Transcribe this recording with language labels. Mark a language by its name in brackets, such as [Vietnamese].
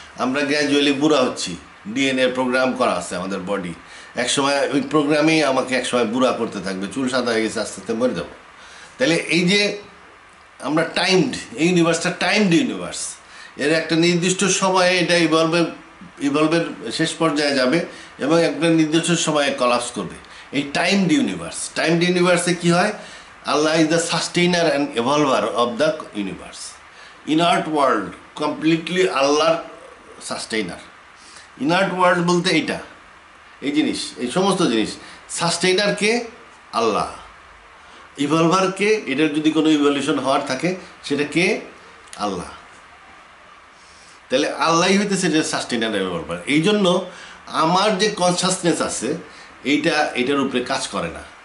[Bangla] আমরা গ্র্যাজুয়ালি বুড়া হচ্ছি, ডিএনএ প্রোগ্রাম করা আছে আমাদের বডি, একসময় ওই প্রোগ্রামেই আমাকে একসময় বুড়া করতে থাকবে, চুল সাদা হয়ে গেছে, আস্তে আস্তে মরে যাবো। তাহলে এই যে আমরা টাইমড, এই ইউনিভার্সটা টাইমড ইউনিভার্স, এর একটা নির্দিষ্ট সময়ে এটা ইভলভের শেষ পর্যায়ে যাবে এবং একটা নির্দিষ্ট সময়ে কলাপস করবে। এই টাইমড ইউনিভার্সে কী হয়? [English] Allah is the sustainer and evolver of the universe. Inert world completely Allah sustainer. [Bangla] Inert world বলতে এইটা, এই জিনিস, এই সমস্ত জিনিস। সাস্টেইনার কে? আল্লাহ। ইভলভার কে? এটার যদি কোনো ইভলিউশন হওয়ার থাকে সেটা কে? আল্লাহ। তাহলে আল্লাহই হইতেছে যে সাস্টেইনার এবং ইভলভার। এই জন্য আমার যে কনসাসনেস আছে এইটার উপরে কাজ করে না।